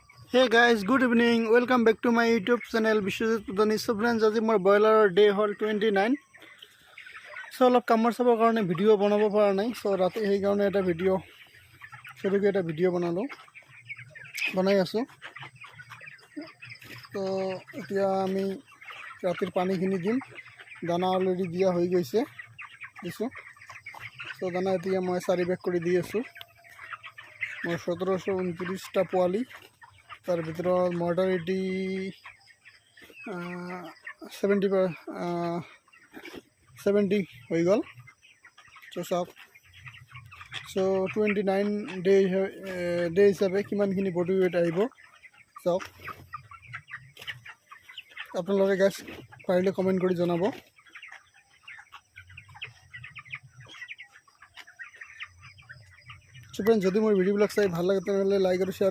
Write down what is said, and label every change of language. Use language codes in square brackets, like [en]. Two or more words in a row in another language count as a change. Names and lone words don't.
[en] Hey guys, good evening. Welcome back to my YouTube channel Bishwajit Pradhani. So friends, [as] আজি মোৰ ব্ৰইলাৰৰ ডে হ'ল 29. So অলপ কামৰ চাবৰ কাৰণে ভিডিঅ' বনাব পৰা নাই. So ৰাতি সেইকাৰণে এটা ভিডিঅ' সৰুকৈ এটা ভিডিঅ' বনাই আছোঁ. তো এতিয়া আমি ৰাতিৰ পানীখিনি দিম. দানা অলৰেডি দিয়া হৈ গৈছে দিছোঁ. তো দানা এতিয়া মই 4 বেগ কৰি দি আছোঁ. মোৰ 1729টা পোৱালি, [bn] তার ভিতরে মর্টালিটি 70 হয়ে গেল। [as] তো চাওক, সো 29 ডে হিসাবে কিমানখিনি বডি ওয়েট আহিব চাওক। আপোনালোকে গাইজ পাৰিলে কমেণ্ট কৰি জনাব। সো ফ্ৰেণ্ড, যদি মোৰ ভিডিঅ'বিলাক চাই ভাল লাগে তেনেহ'লে লাইক আৰু শ্বেয়াৰ